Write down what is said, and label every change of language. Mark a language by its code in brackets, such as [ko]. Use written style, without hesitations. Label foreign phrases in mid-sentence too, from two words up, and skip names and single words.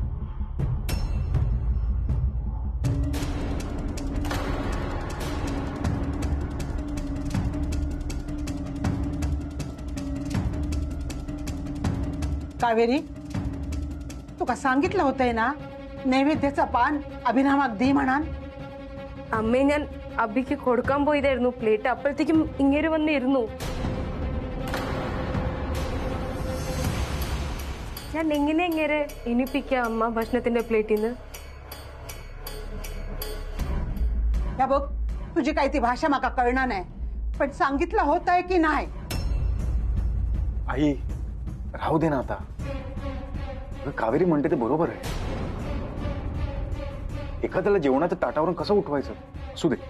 [mr] कावेरी, तुका सांगितलं होतंय ना नैवेद्याचा पान अभिरामाक दे म्हणान. [ml] അമ്മേ ഞാൻ അബിക്ക് കൊടുക്കാൻ പോയതായിരുന്നു പ്ലേറ്റ്. അപ്പോഴത്തേക്കും ഇങ്ങനെ വന്നിരുന്നു. ഞാൻ എങ്ങനെ ഇങ്ങനെ ഇനിപ്പിക്കാം അമ്മ ഭക്ഷണത്തിന്റെ പ്ലേറ്റിൽ നിന്ന്. [mr] या बघ, तुझी काही ती भाषा माका कळणार नाही, पण सांगितलं होतंय की नाही. आई राहू दे ना आता. कावेरी म्हणते ते बरोबर आहे. एखाद्याला जेवणाच्या ताटावरून कसं उठवायचं असू दे.